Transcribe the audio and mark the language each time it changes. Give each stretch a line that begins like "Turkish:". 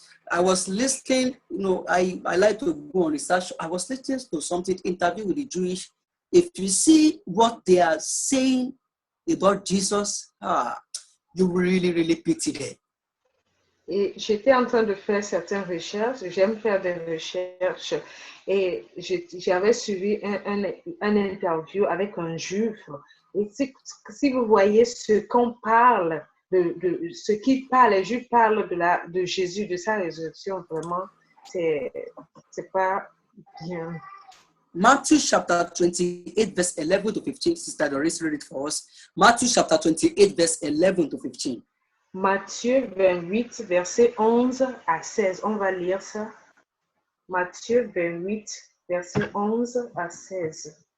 English: I was listening, I like to go on research. I was listening to something, interview with the Jewish. If you see what they are saying about Jesus, you really, really pity them.
French: Et j'étais en train de faire certaines recherches, j'aime faire des recherches, et j'avais suivi un interview avec un juif. Et si vous voyez ce qu'on parle, de ce qu'il parle, les juifs parlent de Jésus, de sa résurrection, vraiment, c'est pas bien.
English: Matthew chapter 28, verse 11 to 15. Sister Doris, read it for us. Matthew chapter 28, verse 11 to 15.
French: Matthieu 28, verset 11 à 16. On va lire ça. Matthieu 28, verset 11 à 16.